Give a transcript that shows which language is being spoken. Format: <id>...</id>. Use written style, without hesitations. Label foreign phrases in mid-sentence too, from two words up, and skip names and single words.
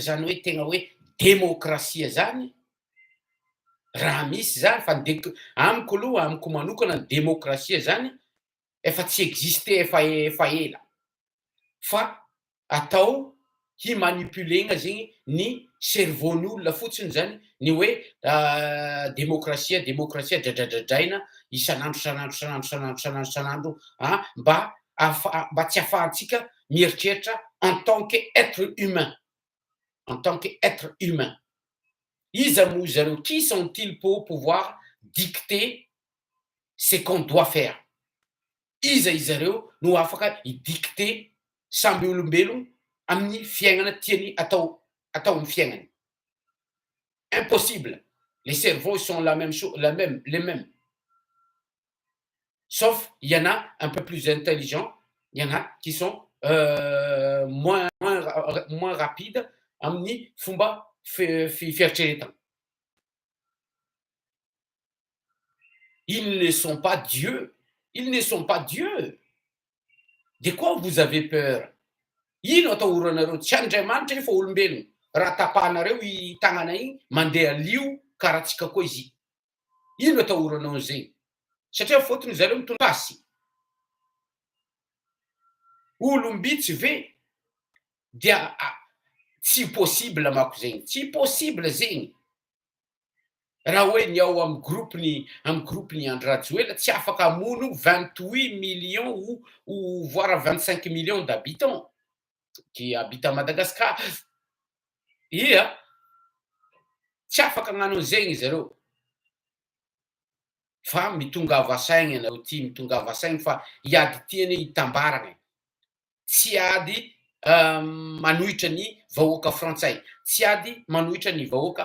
<mg>zany hoe tegna hoe demokrasia zany raha misy zany fa amiko aloha amiko manokana ny demokrasia zany efa tsy existe efa ela fa atao himanipulegna zegny ny cerveaun'ny olona fotsiny zany ny hoe demokrasia dradradradraina isan'andro mba tsy ahafahantsika mieritreritra</mg> <fr>en tant que être humain</fr> <mg>iza moa zareo</mg> <fr>qui sont-ils pour pouvoir dicter ce qu'on doit faire</fr> <mg>iza izareo no afaka hidicter samby olombelogno amin'ny fiaignana tiany atao amin'ny fiaignany</mg> <fr>impossible les cerveaux sont les mêmes sauf il y en a un peu plus intelligents il y en a qui sont moins rapides</fr> <mg>amin'ny fomba fieritreretana</mg> <fr>ils ne sont pas Dieu de quoi vous avez peur</fr> <mg>ino atao oranareo tsy Andriamanitra io fa olombelogno raha tapahanareo i tagnana igny mandeha lio karaha tsika koa izy ino atao oranao zegny satria fôtony zareo mitondasy olombitsy ve dia tsy possible mako zegny tsy possible zegny raha hoe ny ao amin'ny groupeny Andry Rajoelina tsy afaka hamono</mg> <fr>28 millions ou voire 25 millions d'habitants qui habitent à Madagascar</fr> <mg>ia tsy afaka hagnano an'zegny zareo fa mitongava saigny anareo ty mitongava saigny fa hiady tiany hitambaragna tsy ady manohitra ny vahoaka frantsay tsy ady manohitra ny vahoaka</mg>